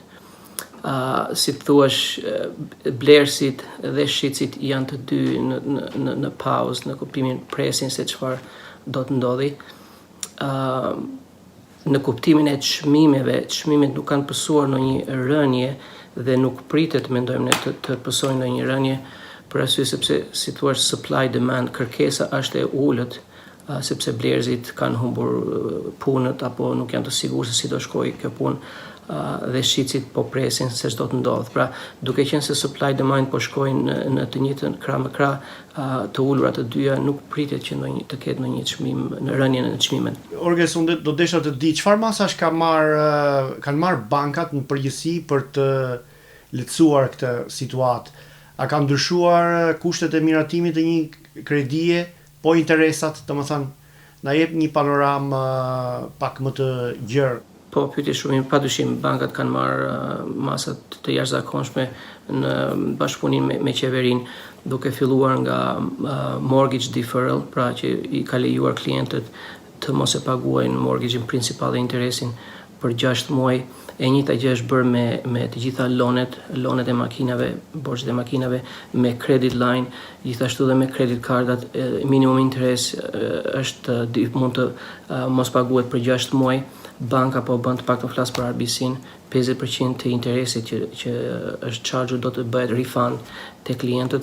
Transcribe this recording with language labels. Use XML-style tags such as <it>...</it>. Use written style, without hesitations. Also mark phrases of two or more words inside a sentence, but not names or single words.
<sq>Si të thuash, blerësit dhe shitësit janë të dy në pauzë, në kuptimin presin se çfarë do të ndodhi. Në kuptimin e çmimet nuk kanë pësuar në një rënje dhe nuk pritet, mendojmë ne, të pësojnë në një rënje, për arsye sepse, si thua,</sq> <en>supply demand,</en> <sq>kërkesa është e ulët, sepse blerësit kanë humbur punët apo nuk janë të sigurt se si do shkojë kjo punë. dhe shqicit po presin se çdo të ndodh. Pra, duke qenë se</sq> <en>supply demand</en> <sq>po shkojnë në të njëjtën krah me krah, të ulura të dyja, nuk pritet që të ketë ndonjë çmim në rënien në çmimet. Orges, unë do desha të di çfarë masash kanë marrë bankat në përgjithësi për të lehtësuar këtë situatë. A ka ndryshuar kushtet e miratimit të një kredie, po interesat, domethënë, na jep një panoramë pak më të gjerë. Po, pyetje shumë, padyshim, bankat kanë marrë masat të jashtëzakonshme në bashkëpunim me qeverinë, duke filluar nga</sq> <en>mortgage deferral,</en> <sq>pra që i ka lejuar klientët të mos e paguajnë mortgage-in principal dhe interesin për 6 muaj. E njëjta gjë është bërë me të gjitha lonet e makinave, borxhet e makinave me</sq> <en>credit line,</en> <sq>gjithashtu dhe me credit cardat, minimum interes është mund të mos paguhet për 6 muaj. Banka po bën të paktën flas për RBC-n, 50% të interesit që është charge do të bëhet refund te klientët.</sq>